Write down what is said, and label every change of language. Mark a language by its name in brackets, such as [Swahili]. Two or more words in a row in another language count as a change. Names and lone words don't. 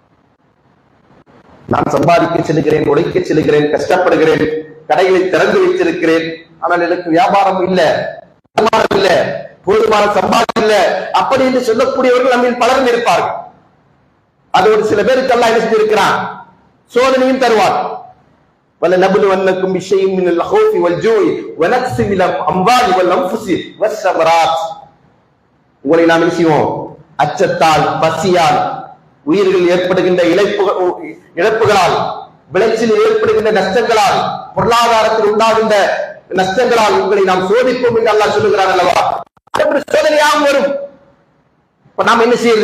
[Tamil] நான் சம்பாதிக்க செல்கிறேன், உழைக்க செல்கிறேன், கஷ்டப்படுகிறேன், கடைகளை திறந்து வைத்திருக்கிறேன், ஆனால் எனக்கு வியாபாரம் இல்லை, வருமானம் இல்லை, போதுமான சம்பாதியம் இல்லை, அப்படி என்று சொல்லக்கூடியவர்கள் நம்மில் பலரும் இருப்பார்கள். அதோடு சில பேருக்கு எல்லாம் என்ன செஞ்சிருக்கிறான், சோதனையும் தருவார். [Arabic] وَلَنَبْلُوَنَّكُمْ بِشَيْءٍ مِنَ الْخَوْفِ وَالْجُوعِ وَنَقْصٍ مِنَ الْأَمْوَالِ وَالْأَنْفُسِ وَالثَّمَرَاتِ. [Tamil] உங்களை நாம் என்ன செய்வோம்? அச்சத்தால், பசியால், உயிர்கள் ஏற்படுகின்ற இழப்புகளால், விளைச்சலில் ஏற்படுகின்ற நஷ்டங்களால், பொருளாதாரத்தில் உண்டாகின்ற நஷ்டங்களால் உங்களை நாம் சோதிப்போம் என்று அல்லாஹ் சொல்லுகிறார் அல்லவா? சோதனையாகவும் வரும். இப்ப நாம் என்ன செய்யுது?